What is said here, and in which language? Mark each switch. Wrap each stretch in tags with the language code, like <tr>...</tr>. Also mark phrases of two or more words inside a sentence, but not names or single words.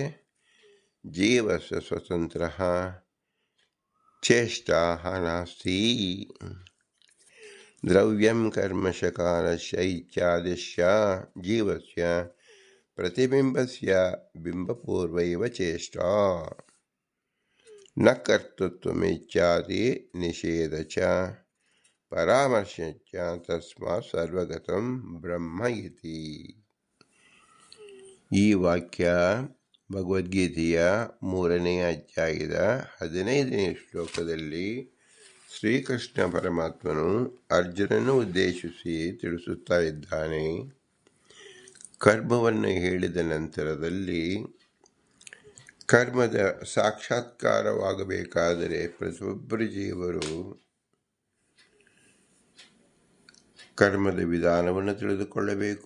<sa>ಜೀವ ಸ್ವತಂತ್ರ ಚೇಷ್ಟಾ ನಾಸ್ತಿ. ದ್ರವ್ಯಂ ಕರ್ಮಶ ಕಾಲಸ್ಯ ಇತ್ಯಾದಿಶ್ಯ ಜೀವಸ್ಯ ಪ್ರತಿಬಿಂಬಸ್ಯ ಬಿಂಬಪೂರ್ವೈವ ಚೇಷ್ಟಾ ನ ಕರ್ತೃತ್ವಮಿತ್ಯಾದಿ ನಿಷೇಧ ಚ ಪರಾಮರ್ಶಶ್ಚ ತಸ್ಮಾತ್ ಸರ್ವಗತಂ ಬ್ರಹ್ಮ ಇತಿ.</sa> <kn>ಈ ವಾಕ್ಯ ಭಗವದ್ಗೀತೆಯ 3ನೇ ಅಧ್ಯಾಯದ 15ನೇ ಶ್ಲೋಕದಲ್ಲಿ ಶ್ರೀಕೃಷ್ಣ ಪರಮಾತ್ಮನು ಅರ್ಜುನನ್ನು ಉದ್ದೇಶಿಸಿ ತಿಳಿಸುತ್ತಾ ಇದ್ದಾನೆ. ಕರ್ಮವನ್ನು ಹೇಳಿದ ನಂತರದಲ್ಲಿ ಕರ್ಮದ ಸಾಕ್ಷಾತ್ಕಾರವಾಗಬೇಕಾದರೆ ಪ್ರತಿಯೊಬ್ಬರು ಜೀವರು ಕರ್ಮದ ವಿಧಾನವನ್ನು ತಿಳಿದುಕೊಳ್ಳಬೇಕು.</kn>